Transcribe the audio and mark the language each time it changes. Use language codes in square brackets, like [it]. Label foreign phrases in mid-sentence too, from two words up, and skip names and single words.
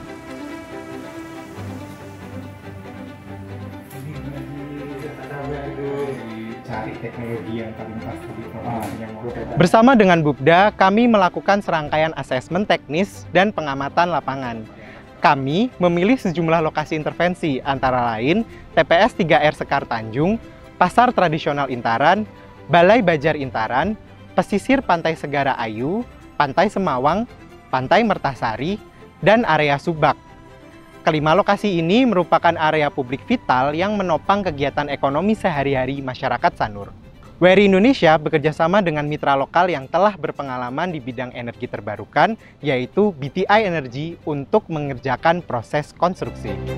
[id] Bersama dengan Bupda, kami melakukan serangkaian asesmen teknis dan pengamatan lapangan. Kami memilih sejumlah lokasi intervensi, antara lain TPS 3R Sekar Tanjung, Pasar Tradisional Intaran, Balai Bajar Intaran, pesisir Pantai Segara Ayu, Pantai Semawang, Pantai Mertasari, dan area Subak. Kelima lokasi ini merupakan area publik vital yang menopang kegiatan ekonomi sehari-hari masyarakat Sanur. WRI Indonesia bekerjasama dengan mitra lokal yang telah berpengalaman di bidang energi terbarukan, yaitu BTI Energy, untuk mengerjakan proses konstruksi.